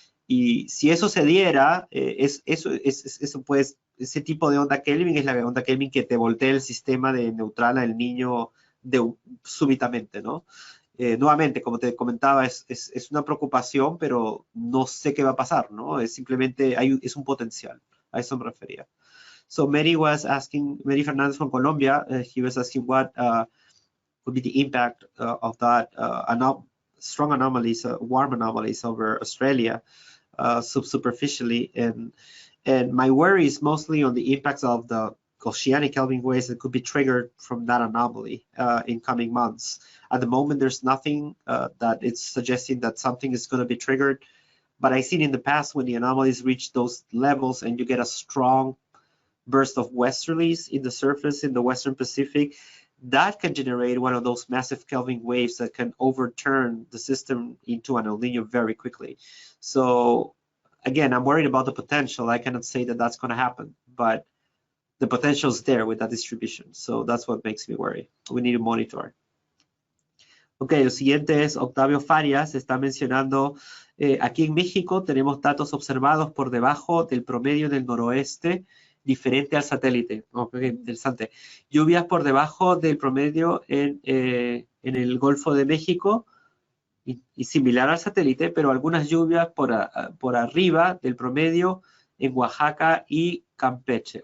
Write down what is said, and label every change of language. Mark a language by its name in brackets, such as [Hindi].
[Spanish] Y si eso se diera, ese tipo de onda Kelvin es la onda Kelvin que te voltea el sistema de neutral al niño súbitamente, ¿no? Nuevamente, como te comentaba, es una preocupación, pero no sé qué va a pasar, ¿no? Es simplemente, es un potencial. A eso me refería. [English] So Mary Fernández from Colombia, he was asking what would be the impact of that strong anomalies, warm anomalies over Australia superficially. And my worry is mostly on the impacts of the oceanic Kelvin waves that could be triggered from that anomaly in coming months. At the moment, there's nothing that it's suggesting that something is going to be triggered. But I've seen in the past when the anomalies reach those levels and you get a strong burst of westerlies in the surface in the Western Pacific, that can generate one of those massive Kelvin waves that can overturn the system into an El Nino very quickly. So again, I'm worried about the potential. I cannot say that that's going to happen, but the potential is there with that distribution. So that's what makes me worry. We need to monitor. [Spanish] Ok, lo siguiente es Octavio Farias, está mencionando, aquí en México tenemos datos observados por debajo del promedio del noroeste, diferente al satélite. Okay, interesante. Lluvias por debajo del promedio en el Golfo de México y similar al satélite, pero algunas lluvias por arriba del promedio en Oaxaca y Campeche.